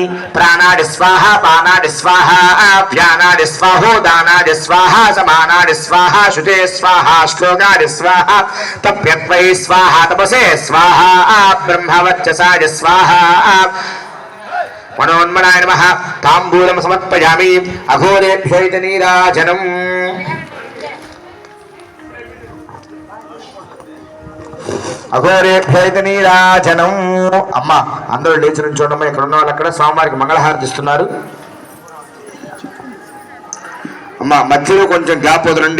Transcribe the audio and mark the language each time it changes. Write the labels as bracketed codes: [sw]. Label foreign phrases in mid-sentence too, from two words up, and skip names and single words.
[sa] प्राणादि स्वाहा पानादि स्वाहा व्यानादि स्वाहो दानादि स्वाहा समानादि स्वाहा शुचे स्वाहा श्लोकादि स्वाहा तप्यत्वै स्वाहा तपसे स्वाहा ब्रह्मवच्चसाय स्वाहा मनोन्मनाय नमः ताम्बूलं समर्पयामि अघोरेभ्यो नीराजनम् అఘోరేభ్యో నీరాజనం. [te] అమ్మ అందరూ లేచి నుంచోండమ్మ. ఇక్కడ ఉన్న వాళ్ళు అక్కడ స్వామివారికి మంగళహారతి ఇస్తున్నారు. అమ్మ మధ్యలో కొంచెం గ్యాప్ వదలండి.